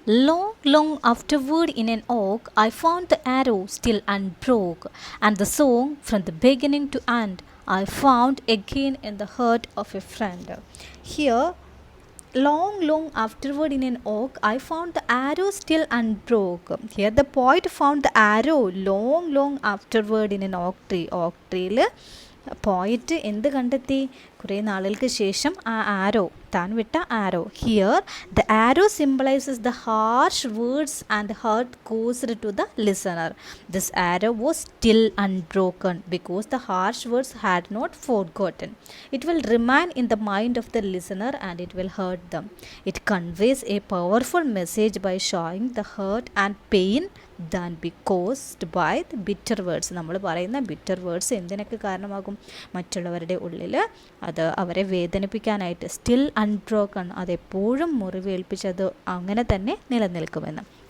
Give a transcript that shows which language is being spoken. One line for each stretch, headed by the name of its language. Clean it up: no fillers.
English: Long, long afterward in an oak, I found the arrow still unbroke, and the song from the beginning to end I found again in the heart of a friend. Here, long, long afterward in an oak, I found the arrow still unbroke. Here the poet found the arrow long, long afterward in an oak tree.
Malayalam: Oak tree പോയിട്ട് എന്ത് കണ്ടെത്തി? കുറേ നാളുകൾക്ക് ശേഷം ആ ആരോ, താൻ വിട്ട ആരോ.
English: Here the arrow symbolises the harsh words and hurt caused to the listener. This arrow was still unbroken because the harsh words had not forgotten. It will remain in the mind of the listener and it will hurt them. It conveys a powerful message by showing the hurt and pain than be caused by the bitter words.
Malayalam: നമ്മൾ പറയുന്ന bitter words എന്തിനൊക്കെ കാരണമാകും? മറ്റുള്ളവരുടെ ഉള്ളിൽ അത് അവരെ വേദനിപ്പിക്കാനായിട്ട്. Still unbroken, അതെപ്പോഴും മുറിവേൽപ്പിച്ചത് അങ്ങനെ തന്നെ നിലനിൽക്കുമെന്ന്.